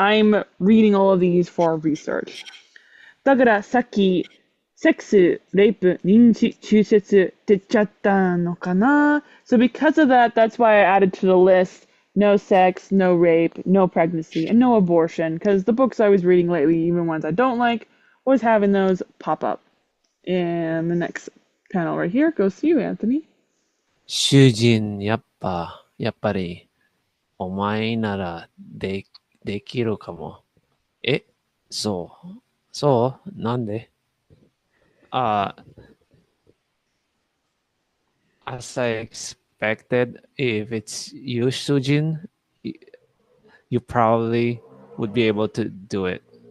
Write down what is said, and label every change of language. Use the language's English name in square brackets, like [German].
[English] I'm reading all of these for research. [Japanese] だからさっき、セックス、レイプ、認知、中絶って言っちゃったのかな [English] So because of that, that's why I added to the list no sex, no rape, no pregnancy, and no abortion. Because the books I was reading lately, even ones I don't like, was having those pop up. And the next panel right here goes to you, Anthony. [Japanese] 主人、やっぱり、お前ならできるかも。え、そうなんであ、 [English] as I expected, if it's you, Sujin, you probably would be able to do it.